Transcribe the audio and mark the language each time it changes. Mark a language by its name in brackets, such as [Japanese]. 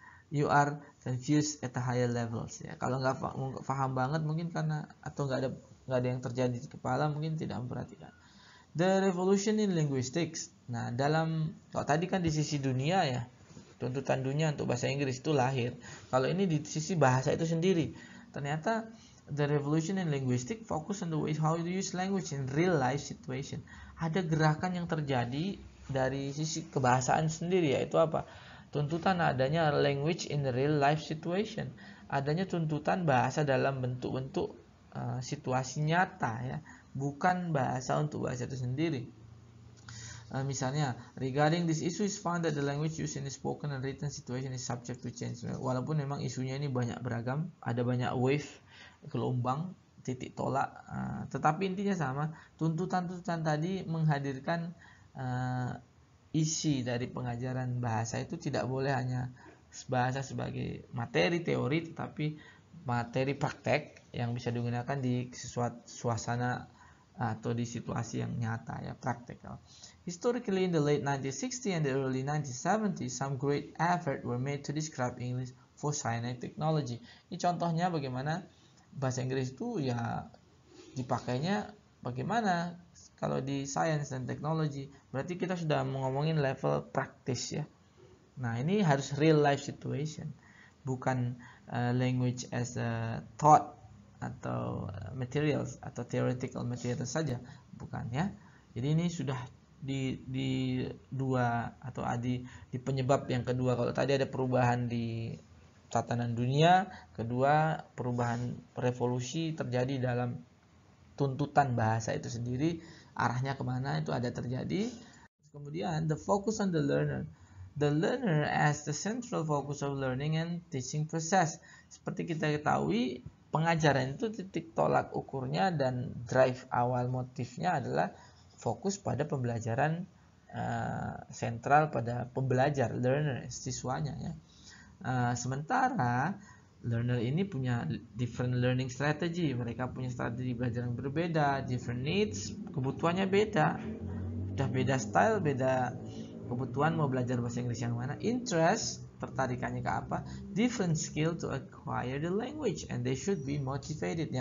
[English] You are confused at a higher levels [Indonesian] ya. Kalau nggak paham banget mungkin karena atau nggak ada yang terjadi di kepala, mungkin tidak memperhatikan. [English] The revolution in linguistics. [Indonesian] Nah, kalau tadi kan di sisi dunia ya, tuntutan dunia untuk bahasa Inggris itu lahir. Kalau ini di sisi bahasa itu sendiri, ternyata [English] the revolution in linguistics focus on the way how you use language in real life situation. [Indonesian] Ada gerakan yang terjadi dari sisi kebahasaan sendiri, yaitu apa? Tuntutan adanya [English] language in the real life situation, [Indonesian] adanya tuntutan bahasa dalam bentuk-bentuk situasi nyata ya, bukan bahasa untuk bahasa itu sendiri. Misalnya, [English] regarding this issue is found that the language used in the spoken and written situation is subject to change. [Indonesian] Walaupun memang isunya ini banyak beragam, ada banyak wave, gelombang, titik tolak, tetapi intinya sama. Tuntutan-tuntutan tadi menghadirkan isi dari pengajaran bahasa itu tidak boleh hanya bahasa sebagai materi teori, tetapi materi praktek yang bisa digunakan di suasana atau di situasi yang nyata ya, praktikal. [English] Historically, in the late 1960s and the early 1970s, some great effort were made to describe English for science and technology. [Indonesian] Ini contohnya bagaimana bahasa Inggris itu ya dipakainya bagaimana kalau di science dan teknologi. Berarti kita sudah ngomongin level praktis ya. Nah, ini harus [English] real life situation, [Indonesian] bukan [English] language as a thought [Indonesian] atau materials atau theoretical materials saja, bukan ya. Jadi ini sudah di dua atau di penyebab yang kedua. Kalau tadi ada perubahan di tatanan dunia, kedua perubahan revolusi terjadi dalam tuntutan bahasa itu sendiri, arahnya kemana itu ada terjadi. Kemudian [English] the focus on the learner as the central focus of learning and teaching process. [Indonesian] Seperti kita ketahui, pengajaran itu titik tolak ukurnya dan drive awal motifnya adalah fokus pada pembelajaran, sentral pada pembelajar, learner, siswanya ya. Sementara learner ini punya [English] different learning strategy, [Indonesian] mereka punya strategi belajar yang berbeda, [English] different needs, [Indonesian] kebutuhannya beda, udah beda style, beda kebutuhan mau belajar bahasa Inggris yang mana, interest, tertarikannya ke apa, [English] different skill to acquire the language and they should be motivated.